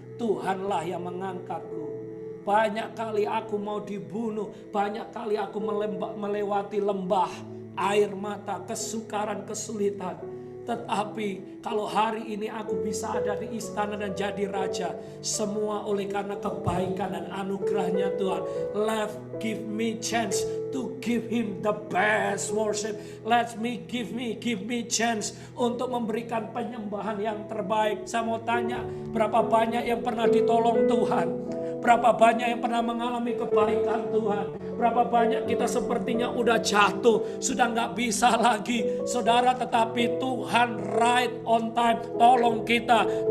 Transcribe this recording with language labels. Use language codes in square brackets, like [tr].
[id] Tuhanlah yang mengangkatku. Banyak kali aku mau dibunuh. Banyak kali aku melewati lembah, air mata, kesukaran, kesulitan. Tetapi kalau hari ini aku bisa ada di istana dan jadi raja, semua oleh karena kebaikan dan anugerahnya Tuhan. [en] Give me chance to give him the best worship. Give me chance [id] untuk memberikan penyembahan yang terbaik. Saya mau tanya, berapa banyak yang pernah ditolong Tuhan? Berapa banyak yang pernah mengalami kebaikan Tuhan? Berapa banyak kita sepertinya udah jatuh, sudah nggak bisa lagi, saudara. Tetapi Tuhan [en] right on time, [id] tolong kita.